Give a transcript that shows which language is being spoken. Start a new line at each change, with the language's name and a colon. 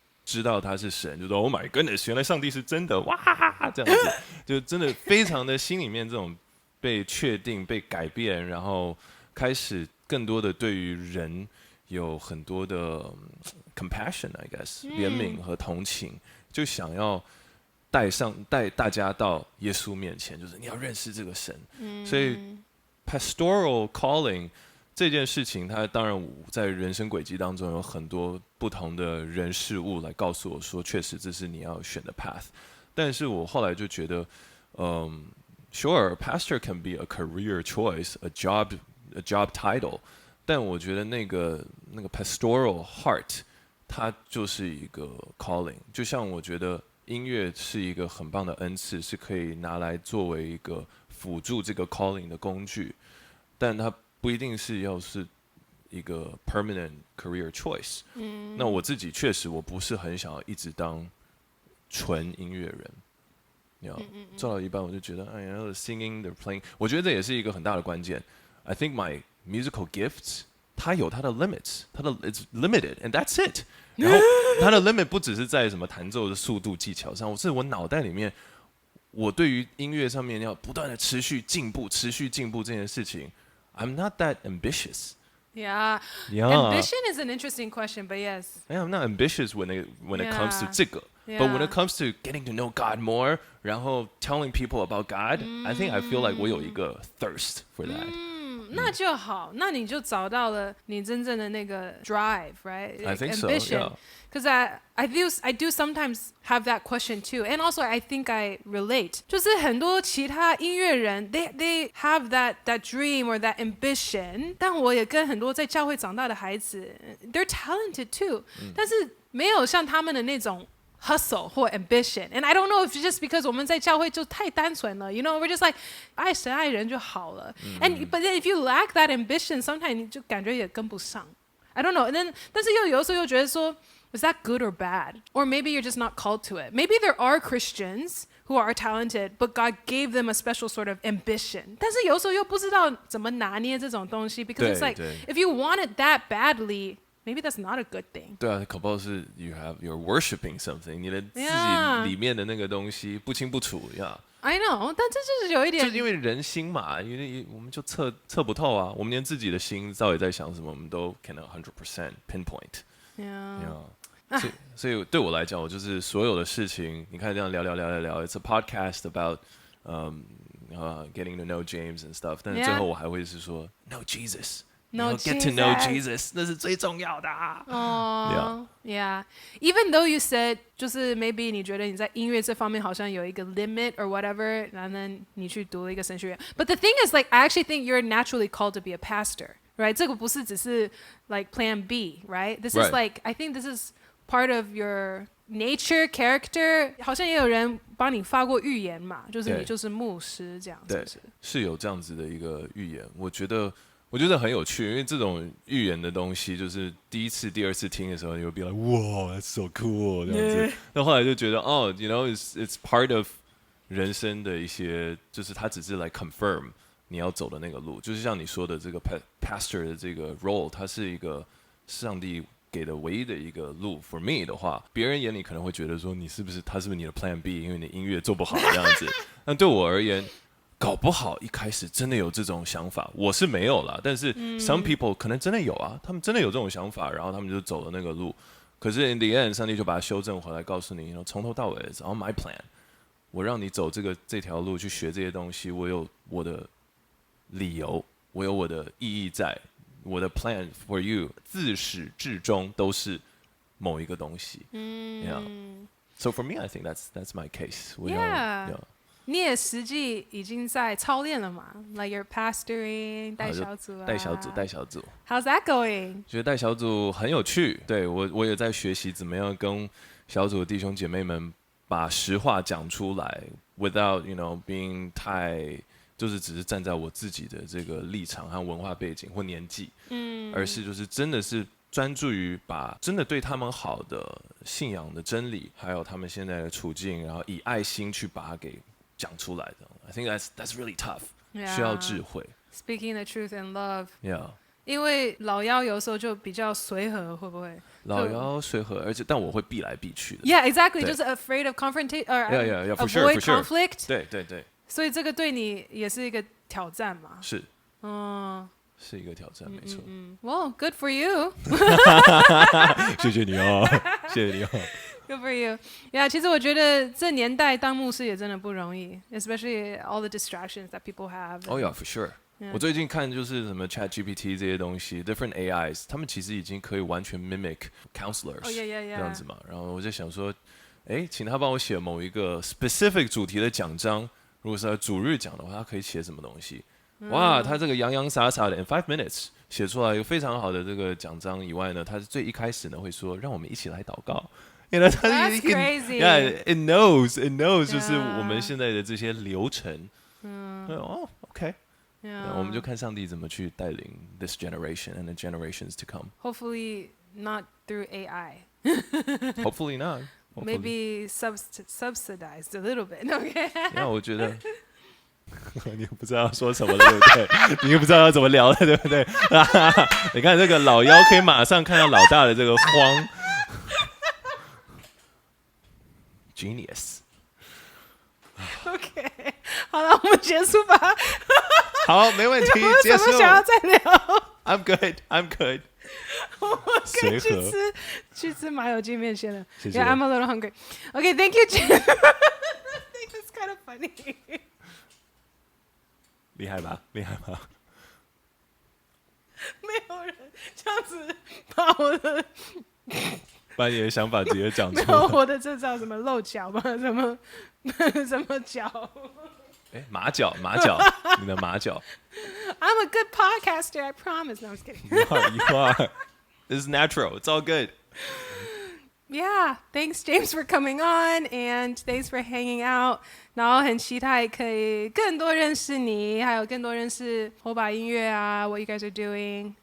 Chinese: 知道他是神，就说
English: Oh my goodness，
Chinese: 原来上帝是真的，哇，这样子，就真的非常的心里面这种被确定、被改变，然后开始更多的对于人有很多的 compassion，
English: I guess，
Chinese: 怜悯和同情，就想要带大家到耶稣面前，就是你要认识这个神，所以
English: pastoral calling。
Chinese: 这件事情，它当然在人生轨迹当中有很多不同的人事物来告诉我说，确实这是你要选的 path。
English: 但是我后来就觉得，sure, pastor can be a career choice, a job title，
Chinese: 但我觉得那个
English: pastoral heart，
Chinese: 它就是一个
English: calling。
Chinese: 就像我觉得音乐是一个很棒的恩赐，是可以拿来作为一个辅助这个 calling 的工具，但它不一定是要是一个 permanent career choice。那我自己确实我不是很想要一直当纯音乐人。做到一半我就觉得，哎呀 ，
English: singing the playing，
Chinese: 我觉得这也是一个很大的关键。
English: I think my musical gifts，
Chinese: 它有它的
English: limits， it's limited and that's it。
Chinese: 然后它的 limit 不只是在什么弹奏的速度技巧上，是我脑袋里面，我对于音乐上面要不断的持续进步这件事情。
English: I'm not that ambitious. Yeah. Yeah. Ambition is an interesting question, but yes. I'm not ambitious when it comes to
Chinese: 这个
English: Yeah. But when it comes to getting to know God more,
Chinese: 然后
English: telling people about God, I think I feel like
Chinese: 我有一个
English: thirst for that.
Chinese: 那就好，那你就找到了你真正的那个 drive, right?
English: I think so, Ambition. yeah. Because I do sometimes have that question too, and also I think I relate.
Chinese: 就是很多其他音乐人
English: they have that dream or that ambition.
Chinese: 但我也跟很多在教会长大的孩子
English: they're talented too.
Chinese: 但是没有像他们的那种hustle 或 ambition.
English: And I don't know if it's just because
Chinese: 我们在教会就太单纯了
English: you know, we're just like
Chinese: 爱神爱人就好了
English: but then if you lack that ambition, sometimes
Chinese: 你就感觉也跟不上
English: I don't know. And then
Chinese: 但是有时候又觉得说
English: is that good or bad? Or maybe you're just not called to it. Maybe there are Christians who are talented, but God gave them a special sort of ambition.
Chinese: 但是有时候又不知道怎么拿捏这种东西
English: because it's like
Chinese: 对
English: if you want it that badly, maybe that's not a good thing.
Chinese: 对啊，搞不好是
English: you're worshiping something，
Chinese: 你的自己
English: Yeah.
Chinese: 里面的那个东西不清不楚呀。
English: I know,
Chinese: 但这就是有一点就因为人心嘛，因为我们就测不透啊，我们连自己的心到底在想什么，我们都
English: can 100% pinpoint。 Yeah.
Chinese: 所以对我来讲，我就是所有的事情，你看这样聊，
English: it's a podcast about getting to know James and stuff，
Chinese: 但是最后我还会是说
English: know Jesus。 No get to know Jesus
Chinese: Jesus， 那是最重要的啊。
English: Oh, yeah. Even though you said
Chinese: 就是 maybe 你觉得你在音乐这方面好像有一个 limit
English: or whatever，
Chinese: 然后你去读了一个神学院。
English: But the thing is, like, I actually think you're naturally called to be a pastor, right?
Chinese: 这个不是只是
English: like plan B, right? This is like, I think this is part of your nature, character.
Chinese: 好像也有人帮你发过预言嘛，就是你就是牧师这样子。对，是有这样子的一个预言，我觉得很有趣，因为这种预言的东西，就是第一次、第二次听的时候，你会
English: be like，
Chinese: 哇 ，
English: that's so cool
Chinese: 这样子。那后来就觉得，哦 ，
English: you know,
Chinese: it's part of 人生的一些，就是它只是来 confirm 你要走的那个路，就是像你说的这个 pastor 的这个 role， 它是一个上帝给的唯一的一个路。
English: For me
Chinese: 的话，别人眼里可能会觉得说，他是不是你的 Plan B， 因为你音乐做不好这样子。那对我而言，搞不好一开始真的有这种想法，我是没有啦，但是
English: some people
Chinese: 可能真的有啊，他们真的有这种想法，然后他们就走了那个路。可是
English: in the end，
Chinese: 上帝就把它修正回来，告诉你，从头到尾 ，
English: it's on my plan。
Chinese: 我让你走这条路去学这些东西，我有我的理由，我有我的意义在，我的
English: plan for you
Chinese: 自始至终都是某一个东西。
English: So for me, I think that's my case. We don't, Yeah. yeah.
Chinese: 你也实际已经在操练了嘛 ？
English: Like you're pastoring
Chinese: 带小组啊，带小组。
English: How's that going？
Chinese: 觉得带小组很有趣，对我也在学习怎么样跟小组的弟兄姐妹们把实话讲出来 ，
English: without being
Chinese: 太就是只是站在我自己的这个立场和文化背景或年纪，而是就是真的是专注于把真的对他们好的信仰的真理，还有他们现在的处境，然后以爱心去把它给讲出来的。
English: I think that's really tough，
Chinese: 需要智慧。
English: Speaking the truth in love。 Yeah。
Chinese: 因为老幺有时候就比较随和，会不会？老幺随和，而且但我会避来避去的。
English: Yeah, exactly.
Chinese: 对就是
English: afraid of confrontation or Yeah, for sure, avoid for sure. conflict.
Chinese: 对，所以这个对你也是一个挑战嘛。是嗯一个挑战，没错。
English: Well, good for you.
Chinese: 谢谢你哦，谢谢你哦。
English: Good for you.
Chinese: Yeah, 其实我觉得这年代当牧师也真的不容易 ，
English: especially all the distractions that people have. Oh yeah, for sure. Yeah.
Chinese: 我最近看就是什么 ChatGPT 这些东西 ，
English: different AIs，
Chinese: 他们其实已经可以完全
English: mimic counselors， Oh, yeah.
Chinese: 这样子嘛。然后我就想说，请他帮我写某一个 specific 主题的讲章，如果是要主日讲的话，他可以写什么东西？哇，他这个洋洋洒洒的
English: in 5 minutes
Chinese: 写出来一个非常好的这个讲章以外呢，他是最一开始呢会说，让我们一起来祷告。它
English: That's crazy. Yeah, it knows,
Chinese: 就是我们现在的这些流程。
English: OK。
Chinese: 我们就看上帝怎么去带领
English: this generation and the generations to come. Hopefully not through AI. Hopefully not. Maybe subsidized a little bit. Okay.
Chinese: 那我觉得你不知道说什么了，对不对？你又不知道要怎么聊了，对不对？你看这个老幺可以马上看到老大的这个慌。
English: Genius.
Chinese: OK， 好了，我们结束吧。好，没问题，结束。有什么想要再聊？
English: I'm good.
Chinese: 我可以随和去吃麻油鸡面线了。谢谢
English: Yeah, I'm a little hungry. Okay, thank you, Jim. I think it's kind of funny.
Chinese: 厉害吧？没有人这样子把我的把你的想法直接讲出没有来。我的这叫什么露脚吗？什么脚马脚，你的马脚。
English: ？I'm a good podcaster, I promise. No, I'm just kidding. You are. This is natural. It's all good. Yeah, thanks James for coming on, and thanks for hanging out.
Chinese: 然后很期待可以更多认识你，还有更多认识火把音乐啊
English: what you guys are doing.